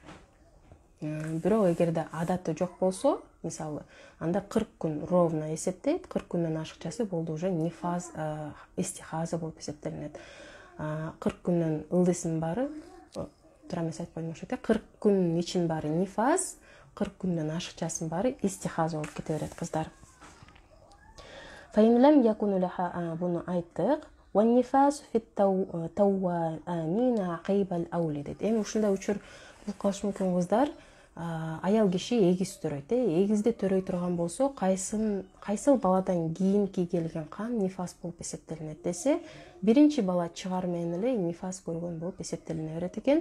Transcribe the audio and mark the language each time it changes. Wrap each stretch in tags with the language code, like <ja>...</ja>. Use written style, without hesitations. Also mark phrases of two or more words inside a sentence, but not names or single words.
<ky>Бирок эгерде адаты жок болсо, мисалы, анда 40 күн ровно эсептейт, 40 күндөн ашыкчасы болду уже нифас, истихаза болуп эсептелинет. 40 күндөн ылдыйсынын баары, туура эмес айтып койдум, ошо 40 күндүн ичин баары нифас, 40 күндөн ашыкчасынын баары истихаза болуп кете берет кыздар.</ky> <ar>فإن لم يكن لها,</ar> <ky>буну айттык.</ky> <ar>والنفاس في التوأمين عقيب الأول дейт.</ar> <ky>Эми ушундай учур болуп калышы мүмкүн кыздар. Аял киши эгиз төрөйт, эгизди төрөй турган болсо, кайсыл баладан кийинки келген кан нифас болуп эсептелинет десе, биринчи бала чыгар менен эле нифас көргөн болуп эсептелине берет экен.</ky>